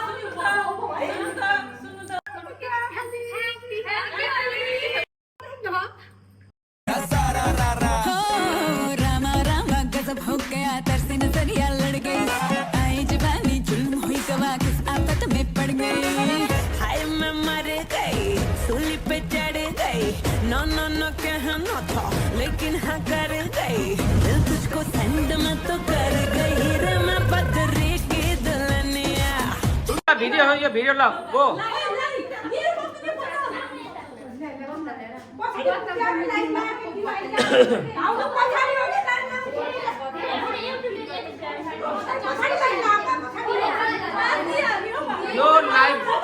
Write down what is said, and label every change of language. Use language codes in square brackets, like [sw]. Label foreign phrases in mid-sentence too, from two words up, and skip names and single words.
[hi] रामा रामा गजब हो गया तरसे नजरिया लड़ गई आई जवानी जुल्म हुई गवा किस आफत में पड़ गई हाय मैं मर गई सूली पे चढ़ गई नो नो नो कहना था लेकिन हाँ कर गई दिल तुझको सेंड में तो कर गई रे मैं पत्थरी की दुल्हनिया [ne] भिडियो हो यो भिडियो ल गो यो लाइभ